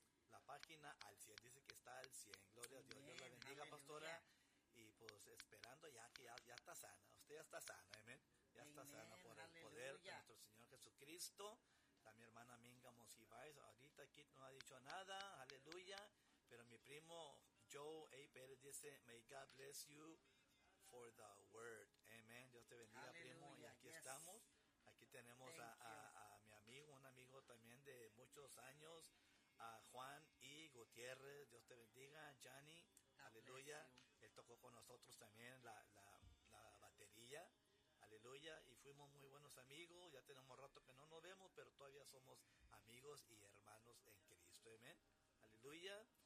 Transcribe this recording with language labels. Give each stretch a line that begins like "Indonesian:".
Spanish: La página al 100, dice que está al 100. Gloria a Dios, amen. Dios la bendiga, aleluya, pastora. Y pues esperando ya que ya está sana. Usted ya está sana, amén. Ya, amen, está sana por, aleluya, el poder de nuestro Señor Jesucristo. La mi hermana Minga Monsiváis, ahorita aquí no ha dicho nada, aleluya. Pero mi primo Joe A.
English: Pérez dice, may God bless you for the word.
Spanish: Amén. Dios te bendiga, aleluya, primo. Y aquí,
English: yes,
Spanish: estamos. Aquí tenemos a mi amigo, un amigo también de muchos años, a Juan y Gutiérrez, Dios te bendiga, Gianni, aleluya, él tocó con nosotros también la batería, aleluya, y fuimos muy buenos amigos, ya tenemos rato que no nos vemos, pero todavía somos amigos y hermanos en Cristo, amén, aleluya.